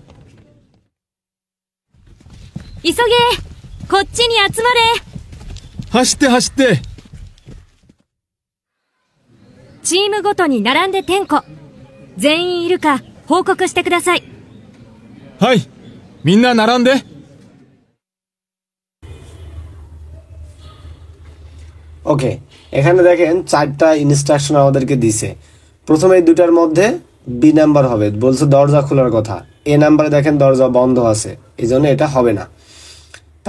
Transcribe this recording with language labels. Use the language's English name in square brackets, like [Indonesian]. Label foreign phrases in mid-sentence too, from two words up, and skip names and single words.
[Japanese] 急げ、こっちに集まれ。走って走って。チームごとに並んで点呼。全員いるか報告してください。はい、みんな並んで。 [Bangla] ওকে, এখানে দেখেন 4টা ইনস্ট্রাকশন আমাদেরকে দিছে। প্রথমে এই 2টার মধ্যে বি নাম্বার হবে, বলছে দরজা খোলার কথা। এ নাম্বারে দেখেন দরজা বন্ধ আছে, এই জন্য এটা হবে না।